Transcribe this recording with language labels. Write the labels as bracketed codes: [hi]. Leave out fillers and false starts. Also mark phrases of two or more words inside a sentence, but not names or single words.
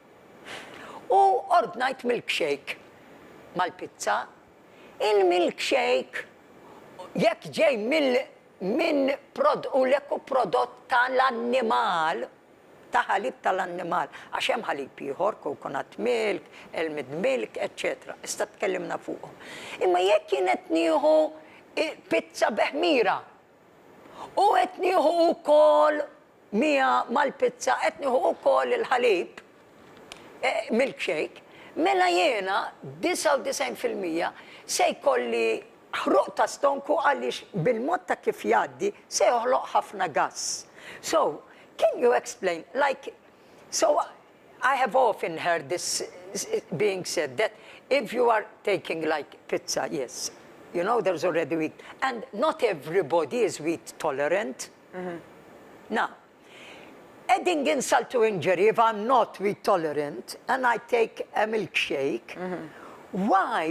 [mt] U ordnajt milkshake mal-pizza. Il-milkshake jekk ġej minn prodott tal-annimal, ta' ħalib tal-annimal, għax hemm ħalib ieħor, [en] coconut milk, almond milk, etc. [mt] Issa tkellimna fuqhom. Imma jekk jien qed nieħu pizza beħmira u qed nieħu wkoll mija mal-pizza qed nieħu wkoll il-ħalib, milkshake, mela jiena 99% se jkolli ħruq ta' stonku għaliex bil-mod ta' kif jgħaddi se joħloq ħafna gass. [en] So, can you explain, like, so I have often heard this being said that if you are taking like pizza, yes, you know there's already wheat, and not everybody is wheat tolerant. Now, adding insult to injury, if I'm not wheat tolerant and I take a milkshake, why?